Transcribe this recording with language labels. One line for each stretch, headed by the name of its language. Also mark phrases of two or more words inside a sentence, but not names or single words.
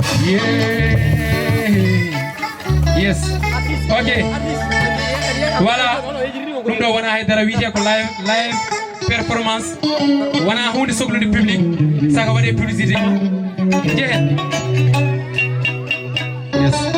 English: Yeah. Yes.
French: Ok. Voilà.
Fula: Ɗum ɗo wona haydara, wiyete ko live,
English: live performance.
Fula: Wona hunde sohlude public. Saka waɗe publicité. Jehen.
English: Yes.